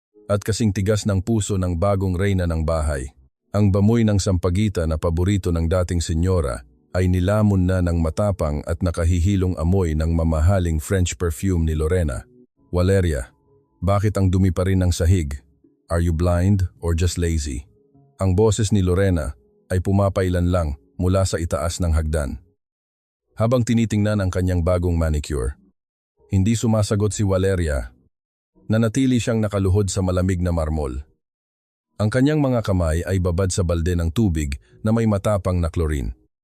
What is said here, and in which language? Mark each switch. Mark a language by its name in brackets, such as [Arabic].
[Filipino] At kasing tigas ng puso ng bagong reyna ng bahay. Ang bamoy ng sampagita na paborito ng dating senyora ay nilamon na ng matapang at nakahihilong amoy ng mamahaling French perfume ni Lorena. Valeria, bakit ang dumi pa rin ng sahig? [English] Are you blind or just lazy? [Filipino] Ang boses ni Lorena ay pumapailan lang mula sa itaas ng hagdan. Habang tinitingnan ang kanyang bagong manicure, Hindi sumasagot si Valeria. Nanatili siyang nakaluhod sa malamig na marmol. Ang kanyang mga kamay ay babad sa balde ng tubig na may matapang na chlorine.